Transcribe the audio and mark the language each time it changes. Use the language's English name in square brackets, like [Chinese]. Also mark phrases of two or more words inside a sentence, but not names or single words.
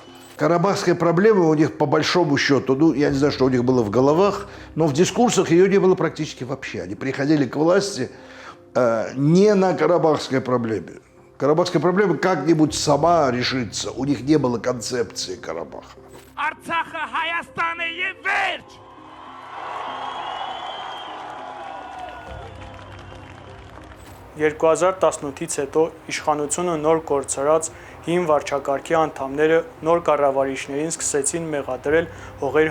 [Russian] Карабахская проблема у них по большому счету, я не знаю, что у них было в головах, но в дискурсах ее не было практически вообще. Они приходили к власти не на карабахской проблеме. Карабахская проблема как-нибудь сама решится. У них не было концепции Карабаха. [Armenian] Արցախը Հայաստան է եւ վերջ։ «2018-ից հետո իշխանությունը նոր կորցրած հին վարչակարգի անդամները նոր կառավարիչներին սկսեցին մեղադրել հողեր